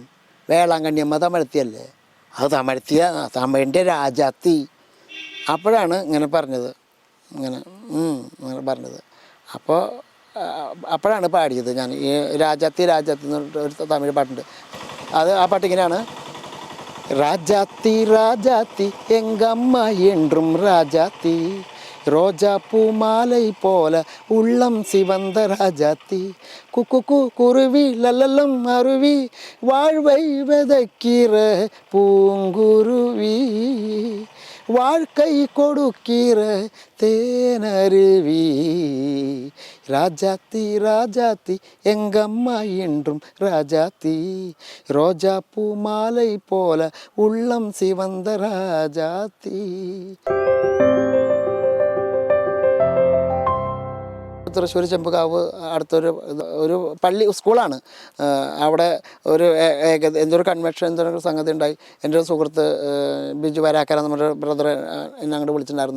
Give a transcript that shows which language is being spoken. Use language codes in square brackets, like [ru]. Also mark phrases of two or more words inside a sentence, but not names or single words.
[ml] വേളാങ്കണ്ണിയമ്മ തമിഴത്തിയല്ലേ? അത് തമിഴിൻ്റെ രാജാത്തി. അപ്പോഴാണ് ഇങ്ങനെ പറഞ്ഞത്, ഇങ്ങനെ പറഞ്ഞത്. അപ്പോഴാണ് പാടിയത് ഞാൻ ഈ രാജാത്തി എന്ന് പറഞ്ഞിട്ട് ഒരു തമിഴ് പാട്ടുണ്ട്. ആ പാട്ട് ഇങ്ങനെയാണ്: [ta] ராஜாத்தி ராஜாத்தி எங்கம்மா என்றும் ராஜாத்தி, ரோஜா பூ மாலை போல உள்ளம் சிவந்த ராஜாத்தி, குக்கு குருவி லல்லலம் அருவி வாழ்வை விதைக்கிற பூங்குருவி, வாழ்க்கை கொடுக்கிற தேனருவி, ராஜாத்தி ராஜாத்தி எங்கம்மா என்றும் ராஜாத்தி, ரோஜா பூ மாலை போல உள்ளம் சிவந்த ராஜாத்தி. [ml] തൃശ്ശൂർ ചെമ്പുകാവ് അടുത്തൊരു പള്ളി സ്കൂളാണ്. അവിടെ എന്തൊരു കൺവെൻഷൻ എന്തൊരു സംഗതി ഉണ്ടായി. എൻ്റെ ഒരു സുഹൃത്ത് ബിജു വരാക്കര നമ്മുടെ ബ്രദർ എന്നെ അങ്ങോട്ട് വിളിച്ചിട്ടുണ്ടായിരുന്നു.